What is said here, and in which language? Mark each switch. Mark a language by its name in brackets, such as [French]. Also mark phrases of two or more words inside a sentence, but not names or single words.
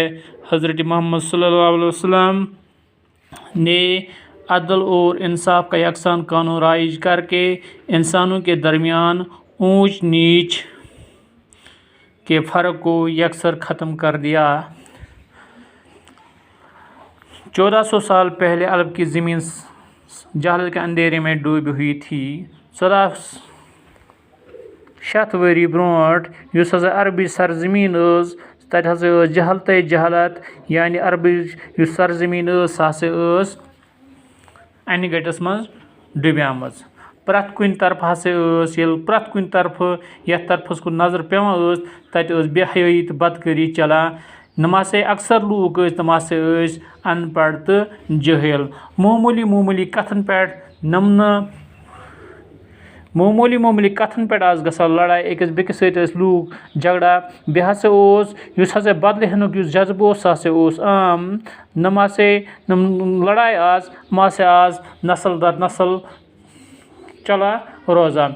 [Urdu] حضرت محمد صلی اللہ علیہ وسلم نے عدل اور انصاف کا یکساں قانون رائج کر کے انسانوں کے درمیان اونچ نیچ کے فرق کو یکسر ختم کر دیا۔ 1400 سال پہلے عرب کی زمین جہالت کے اندھیرے میں ڈوبی ہوئی تھی۔ [Kashmiri] 14 شیٚتھ ؤری برونٹھ یُس ہسا عربی سرزمین ٲس، تتہِ ہسا ٲس جہالتے جہالت، یعنی عربی یُس سرزمین ٲس سۄ ہسا ٲس انہِ گٔٹِس منٛز ڈُبیمٕژ۔ پرٛٮ۪تھ کُنہِ طرفہٕ ہسا ٲس، ییٚلہِ پرٛٮ۪تھ کُنہِ طرفہٕ یتھ طرفس کُن نظر پیوان ٲس تتہِ ٲس بے حیٲیی تہٕ بدکٲری چلان۔ نۄم ہسا اکثر لوٗکھ ٲسۍ تِم ہسا ٲسۍ ان پڑھ تہٕ جٲہِل۔ معموٗلی کتھن پٮ۪ٹھ معموٗلی کتھن پٮ۪ٹھ آسہٕ گژھان لڑایہِ، أکِس بیٚکِس سۭتۍ ٲسۍ لوٗکھ جھگڑا۔ بیٚیہِ ہسا اوس یُس ہسا بدلہٕ ہینُک یُس جذبہٕ اوس سُہ ہسا اوس عام۔ نۄم لڑایہِ آسہٕ یِم ہسا آز نسل در نسل چلان روزان۔